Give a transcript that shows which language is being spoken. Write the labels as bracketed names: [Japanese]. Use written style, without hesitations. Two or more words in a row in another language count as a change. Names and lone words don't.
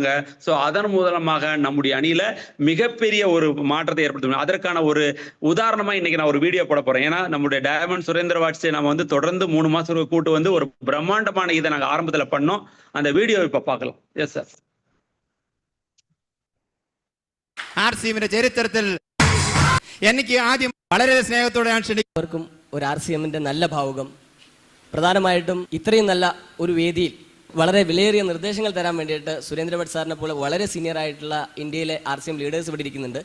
[Tamil] சோ அதன் மூலமாக நம்முடைய அணியில மிகப்பெரிய ஒரு மாற்றத்தை ஏற்படுத்தும். அதற்கான ஒரு உதாரணமா இன்னைக்கு நான் ஒரு வீடியோ போட போறேன். ஏன்னா நம்முடைய டைமண்ட் சுரேந்திர வாட்ஸை நம்ம வந்து தொடர்ந்து 3 மாசம் கூட்டு வந்து ஒரு பிரம்மாண்டமான இதை நாங்க ஆரம்பத்துல பண்ணோம். அந்த வீடியோ இப்ப பார்க்கலாம். [English] yes sir. [Malayalam] RCMന്റെ ചരിത്രത്തിൽ എനിക്ക് ആദ്യം വളരെ സ്നേഹത്തോടെയാണ് ക്ഷണിക്കുന്നവർക്കും ഒരു RCMന്റെ നല്ല ഭാവുകം. പ്രധാനമായിട്ടും ഇത്രയും നല്ല ഒരു വേദിയിൽ വളരെ വിലയേറിയ നിർദ്ദേശങ്ങൾ തരാൻ വേണ്ടിയിട്ട് സുരേന്ദ്ര ഭട്ട് സാറിനെ പോലെ വളരെ സീനിയർ ആയിട്ടുള്ള ഇന്ത്യയിലെ RCM ലീഡേഴ്സ് ഇവിടെ ഇരിക്കുന്നുണ്ട്.